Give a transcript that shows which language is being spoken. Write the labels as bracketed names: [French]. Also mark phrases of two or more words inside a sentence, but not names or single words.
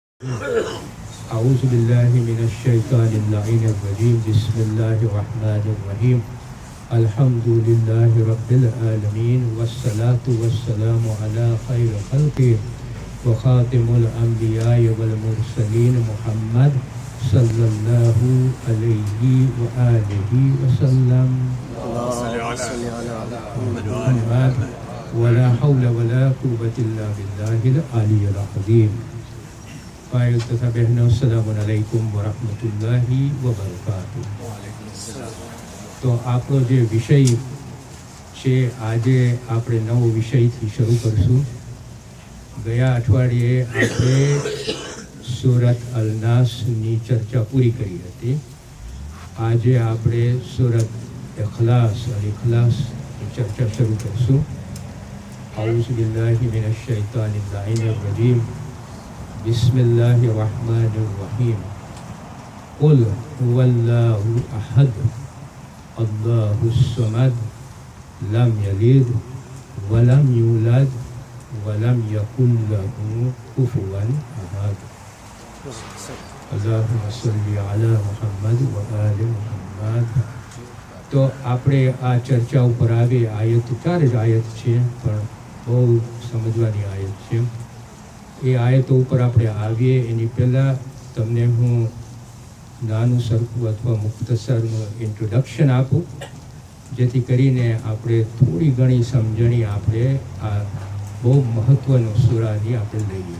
[Arabic] أعوذ بالله من الشيطان اللعين الرجيم بسم الله الرحمن الرحيم الحمد لله رب العالمين والصلاة والسلام على خير خلقه وخاتم الأنبياء والمرسلين محمد صلى الله عليه وآله وسلم محمد ولا حول ولا قوة إلا بالله العلي العظيم. [Hindi] भाइयों तथा बहनों [Arabic] السلام عليكم ورحمة الله وبركاته. [Gujarati] तो આપણો જે વિષય છે આજે આપણે નવો વિષયથી શરૂ કરશું। ગયા અઠવાડિયે આપણે સૂરત અલ નાસની ચર્ચા પૂરી કરી હતી। આજે આપણે સૂરત ઇખલાસની ચર્ચા શરૂ કરશું। [Arabic] أعوذ بالله من الشيطان الرجيم بسم الله الرحمن الرحيم قل هو الله أحد الله الصمد لم يلد ولم يولد ولم يكن له كفوا أحد. اللهم صل على محمد وآل محمد. [Gujarati] तो આપણે આ ચર્ચા ઉપર આવી આયત 4 જ આયત છે પણ બહુ સમજવાની આયત છે। એ આયતો ઉપર આપણે આવીએ એની પહેલાં તમને હું નાનું સરખું અથવા મુખ્તસરનું ઇન્ટ્રોડક્શન આપું જેથી કરીને આપણે થોડી ઘણી સમજણી આપણે આ બહુ મહત્ત્વનું સૂરાની આપણે લઈએ।